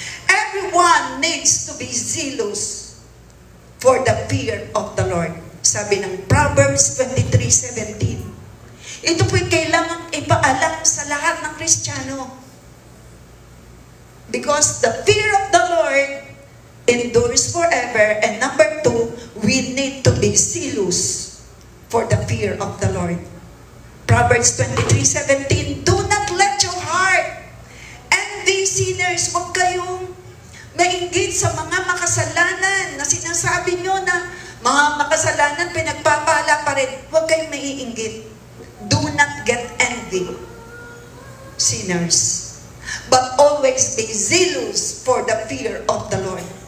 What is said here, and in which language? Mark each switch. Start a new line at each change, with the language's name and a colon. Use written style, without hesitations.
English: Everyone needs to be zealous for the fear of the Lord.
Filipino: Sabi ng Proverbs 23:17. Ito po'y kailangan ipaalam sa lahat ng Kristiyano.
English: Because the fear of the Lord endures forever. And number 2, we need to be zealous for the fear of the Lord. Proverbs 23:17, do not let your heart envy sinners.
Filipino: Huwag kayong mainggit sa mga makasalanan na sinasabi nyo na mga makasalanan pinagpapala pa rin. Huwag kayong maiinggit.
English: Do not get envy, sinners. But always be zealous for the fear of the Lord.